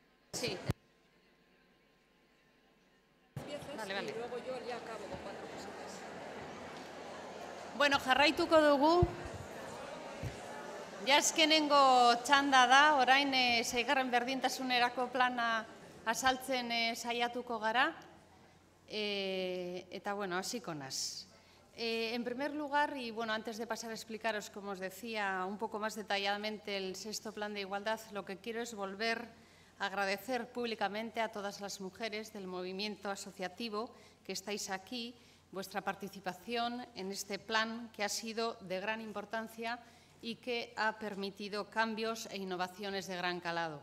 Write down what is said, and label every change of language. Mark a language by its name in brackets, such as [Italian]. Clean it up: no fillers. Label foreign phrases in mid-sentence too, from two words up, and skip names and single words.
[Spanish] Sí. Vale. Y luego yo ya acabo con 4 cositas. [Basque] Bueno, jarraituko dugu. Ja eskenengo txanda da, orain 6. berdintasunerako plana azaltzen saiatuko gara. Eta, bueno, hasiko naz. [Spanish] En primer lugar, y bueno, antes de pasar a explicaros, como os decía, un poco más detalladamente el 6º Plan de Igualdad, lo que quiero es volver a agradecer públicamente a todas las mujeres del movimiento asociativo que estáis aquí, vuestra participación en este plan que ha sido de gran importancia y que ha permitido cambios e innovaciones de gran calado.